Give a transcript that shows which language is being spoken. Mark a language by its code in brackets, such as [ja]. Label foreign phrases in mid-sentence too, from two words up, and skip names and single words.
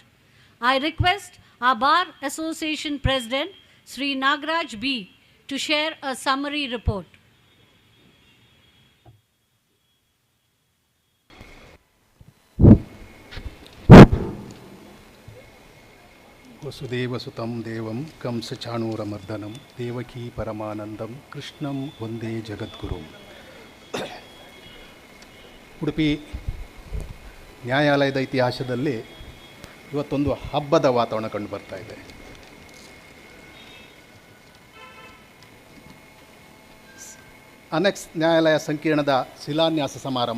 [en] I request our Bar Association President, Sri Nagaraj B, to share a summary report. [sa] ವಸುದೇವಸುತಂ ದೇವಂ ಕಂಸಚಾಣೂರಮರ್ದನಂ ದೇವಕೀ ಪರಮಾನಂದಂ ಕೃಷ್ಣಂ ವಂದೇ ಜಗದ್ಗುರುಂ. [kn] ಉಡುಪಿ ನ್ಯಾಯಾಲಯದ ಇತಿಹಾಸದಲ್ಲಿ ಇವತ್ತೊಂದು ಹಬ್ಬದ ವಾತಾವರಣ ಕಂಡು ಬರ್ತಾ ಇದೆ. ಅನೆಕ್ಸ್ ನ್ಯಾಯಾಲಯ ಸಂಕೀರ್ಣದ ಶಿಲಾನ್ಯಾಸ ಸಮಾರಂಭ.